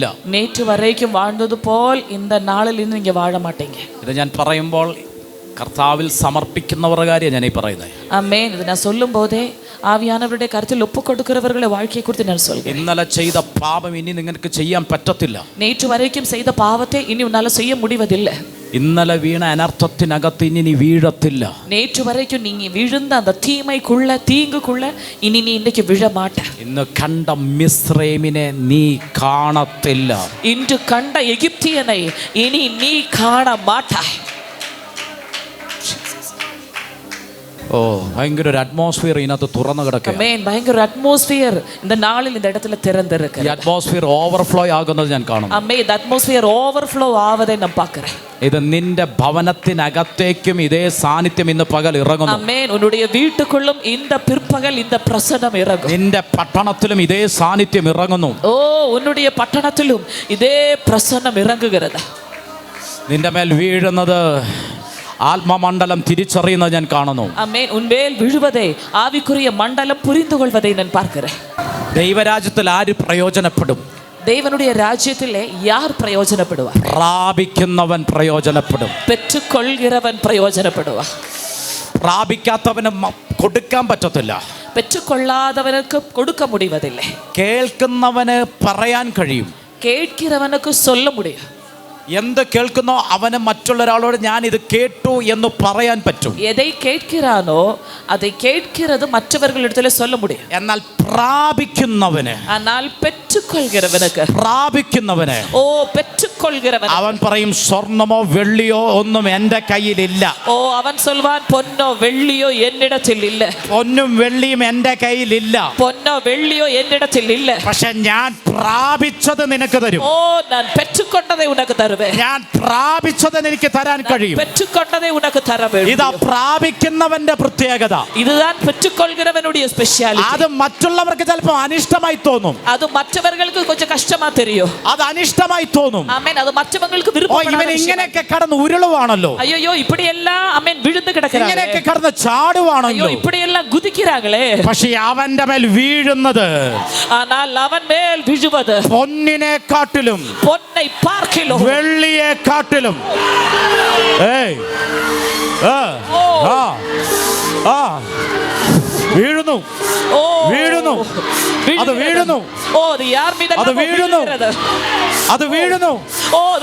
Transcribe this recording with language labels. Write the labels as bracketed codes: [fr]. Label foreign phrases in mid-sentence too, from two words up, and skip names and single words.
[ta] நேற்று வரைக்கும் வாழ்ந்தது போல் இந்த நாளில் இருந்து நீங்க வாழ மாட்டீங்க. [ml] ഇത് ഞാൻ പറയുമ്പോൾ കർത്താവിൽ സമർപ്പിക്കുന്നവരുടെ കാര്യം ഞാൻ ഈ പറയുന്നത്. [ta] ஆமென். இது நான் சொல்லும் போதே ஆவியானவருடைய கருத்தில் ஒப்பு கொடுக்கிறவர்களை வாழ்க்கையை குறித்து நான் சொல்கிறேன். [ml] ഇന്നലെ ചെയ്ത പാപം ഇനി നിങ്ങൾക്ക് ചെയ്യാൻ പറ്റത്തില്ല. [ta] நேற்று வரைக்கும் செய்த பாவத்தை இனி உன்னால செய்ய முடிவதில்லை. [ml] ഇന്നലെ വീണ അനർത്ഥത്തിനകത്ത് ഇനി നീ വീഴത്തില്ല. [ta] நேற்று வரைக்கும் நீங்க விழுந்த அந்த தீமைக்குள்ள தீங்குக்குள்ள இனி நீ இன்னைக்கு விழ மாட்ட. [ml] ഇന്ന് കണ്ട മിസ്രൈമിനെ നീ കാണത്തില്ല. [ta] இன்று கண்ட எகிப்தியனை இனி நீ காண மாட்டாய். [ml] ഓ, ഭയങ്കര ഒരു അറ്റ്മോസ്ഫിയർ ഇതിനകത്ത് തുറന്നു കിടക്കുക. [ta] ஆமென். பயங்கர அட்மாஸ்பியர் இந்த நாளில் இந்த இடத்துல திறந்திருக்கு. [ml] ഈ [en] atmosphere overflow [ml] ആകുന്നത് ഞാൻ കാണുന്നു. [ta] ஆமென். இந்த [en] atmosphere overflow [ta] ஆவதை நான் பார்க்கிறேன். [ml] ഇത് നിന്റെ ഭവനത്തിനകത്തേക്കും ഇതേ സാന്നിധ്യം ഇന്ന് പകൽ ഇറങ്ങുന്നു. [ta] ஆமென். உன்னுடைய வீட்டுக்குள்ளும் இந்த பிற்பகல் இந்த பிரசன்னம் இறங்கும். [ml] നിന്റെ പട്ടണത്തിലും ഇതേ സാന്നിധ്യം ഇറങ്ങുന്നു. [ta] ஓ, உன்னுடைய பட்டணத்திலும் இதே பிரசன்னம் இறங்குகிறது. [ml] നിന്റെ മേൽ വീഴുന്നത് ആത്മമണ്ഡലം തിരിച്ചറിയുന്നത് ഞാൻ കാണുന്നു. [ta] ஆமென். உன்மேல் விழுவதை ஆவிக்குரிய மண்டலம் புரிந்து கொள்வதை நான் பார்க்கிறேன். [ml] ദൈവരാജ്യത്തിൽ ആര് പ്രയോജനപ്പെടും? [ta] தேவனுடைய ராஜ்யத்திலே யார் பிரயோஜனப்படுவார்? [ml] പ്രാപിക്കുന്നവൻ പ്രയോജനപ്പെടും. [ta] பெற்றுக்கொள்கிறவன் பிரயோஜனப்படுவார். [ml] പ്രാപിക്കാത്തവന് കൊടുക്കാൻ പറ്റത്തില്ല. [ta] பெற்றுக்கொள்ளாதவனுக்கு கொடுக்க முடிவதில்லை. [ml] കേൾക്കുന്നവന് പറയാൻ കഴിയും. [ta] கேட்கிறவனுக்கு சொல்ல முடியும். [ml] എന്ത് കേൾക്കുന്നോ അവന് മറ്റുള്ളൊരാളോട് ഞാൻ ഇത് കേട്ടു എന്ന് പറയാൻ പറ്റും. [ta] எதை கேட்கிறானோ அதை கேட்கிறது மற்றவர்களிடத்தில் சொல்ல முடியும். [ml] എന്നാൽ പ്രാപിക്കുന്നവന്, [ta] ஆனால் பெற்றுக்கொள்கிறவனுக்கு, [ml] പ്രാപിക്കുന്നവന് [ta] ஓ பெற்றுக்கொள்கிறவன், [ml] അവൻ പറയും സ്വർണമോ വെള്ളിയോ ഒന്നും എൻ്റെ കയ്യിലില്ല. [ta] ஓ அவன் சொல்வான் பொன்னோ வெள்ளியோ என்னிடத்தில் இல்ல. [ml] പൊന്നും വെള്ളിയും എൻ്റെ കയ്യിലില്ല. [ta] பொன்னோ வெள்ளியோ என்னிடத்தில் இல்ல. [ml] പക്ഷെ ഞാൻ പ്രാപിച്ചത് നിനക്ക് തരും. [ta] ஓ நான் பெற்றுக்கொண்டதை உனக்கு தருவேன். [ml] ഞാൻ പ്രാപിച്ചത് എനിക്ക് തരാൻ കഴിയും. [ta] பெற்றுக்கொண்டதை உனக்கு தர வேண்டும். [ml] ഇതാ പ്രാപിക്കുന്നവന്റെ പ്രത്യേകത. [ta] இதுதான் பெற்றுக்கொள்கிறவனுடைய ஸ்பெஷாலிட்டி. [ml] അത് മറ്റുള്ളവർക്ക് ചിലപ്പോൾ അനിഷ്ടമായി തോന്നും. [ta] அது மற்றவர்களுக்கு கொஞ்சம் கஷ்டமா தெரியும். [ml] അത് അനിഷ്ടമായി തോന്നും. [ta] ஆமென். அது மற்றவங்களுக்கு ഓ, விருப்பப்படாத [ml] ഇവൻ [ta] விஷயம். [ml] ഇങ്ങനെയൊക്കെ കടന്ന് ഉരുളുവാണല്ലോ, [ta] ஐயோ இப்படி எல்லாம் ஆமென் விழுந்து கிடக்குறாங்க. [ml] ഇങ്ങനെയൊക്കെ കടന്ന് ചാടുവാണല്ലോ. [ta] ஐயோ இப்படி எல்லாம் குதிக்கிறாங்களே. [ml] പക്ഷെ അവന്റെ മേൽ വീഴുന്നത് [ta] ஆனால் அவன் மேல் விழுவது [ml] പൊന്നിനെ കാട്ടിലും [ta] பொன்னை பார்க்கிலும் [ml] വെള്ളിയെ കാട്ടിലും വീഴുന്നു. ஓ വീഴുന്നു. അത് വീഴുന്നു. [ta] ஓ அது யார் மீது [ml] അത് വീഴുന്നു. അത് വീഴുന്നു. [ta] ஓ அது